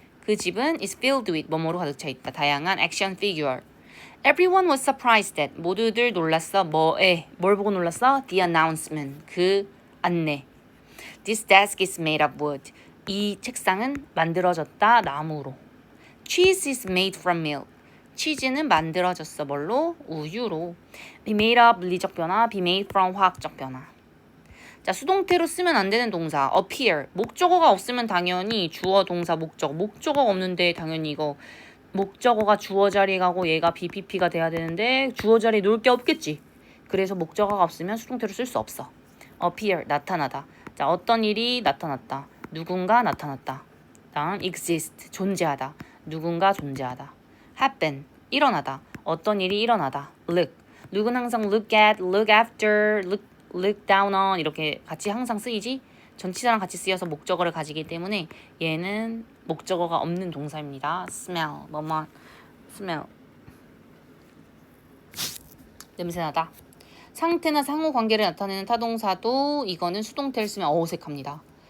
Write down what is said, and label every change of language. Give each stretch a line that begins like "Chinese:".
Korean: 그 집은 is filled with 뭐뭐로 가득 차 있다.
English: 다양한 action figure. Everyone was surprised at.
Korean: 모두들 놀랐어. 뭐에? 뭘 보고 놀랐어?
English: The announcement.
Korean: 그 안내.
English: This desk is made of wood.
Korean: 이 책상은 만들어졌다. 나무로.
English: Cheese is made from milk.
Korean: 치즈는 만들어졌어. 뭘로? 우유로. Be made of 물리적 변화. Be made from 화학적 변화. 자, 수동태로 쓰면 안 되는 동사.
English: appear.
Korean: 목적어가 없으면 당연히 주어, 동사, 목적. 목적어가 없는데 당연히 이거 목적어가 주어 자리에 가고 얘가 BPP가 돼야 되는데 주어 자리에 놓을 게 없겠지. 그래서 목적어가 없으면 수동태로 쓸 수 없어. appear. 나타나다. 자, 어떤 일이 나타났다. 누군가 나타났다. 다음 exist. 존재하다. 누군가 존재하다. happen. 일어나다. 어떤 일이 일어나다. look. look은 항상 look at, look after, look down on 이렇게 같이 항상 쓰이지? 전치사랑 같이 쓰여서 목적어를 가지기 때문에 얘는 목적어가 없는 동사입니다.
English: smell. 뭐뭐 smell.
Korean: 냄새나다. 상태나 상호관계를 나타내는 타동사도 이거는 수동태를 쓰면 어색합니다.